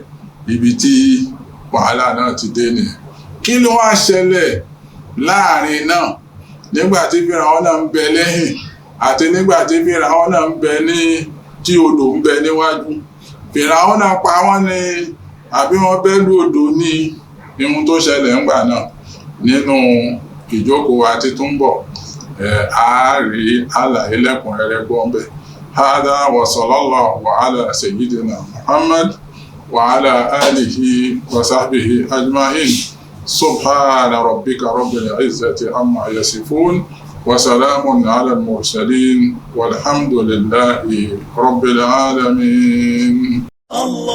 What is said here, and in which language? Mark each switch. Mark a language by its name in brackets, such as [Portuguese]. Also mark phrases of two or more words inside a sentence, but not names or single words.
[Yoruba] Ibi tí wàhálà náà ti dé nìyẹn. Kí ló wá ṣẹlẹ̀ láàrin náà nígbà tí Fíráúnà ń bẹ lẹ́yìn àti nígbà tí Fíráúnà ń bẹ ní tí odò ń bẹ níwájú? Fíráúnà pa wọ́n ní àbí wọ́n bẹ́ lú odò ní ihun tó ṣẹlẹ̀ ńgbà náà nínú ìjókòó àti tó ń bọ̀ ààrí àlàyé lẹ́kùnrẹ́rẹ́ gbọ́nbẹ̀. [Arabic] هذا وصلى الله على سيدنا محمد وعلى آله وصحبه أجمعين. سبحان ربك رب العزة عما يصفون وسلام على المرسلين والحمد لله رب العالمين.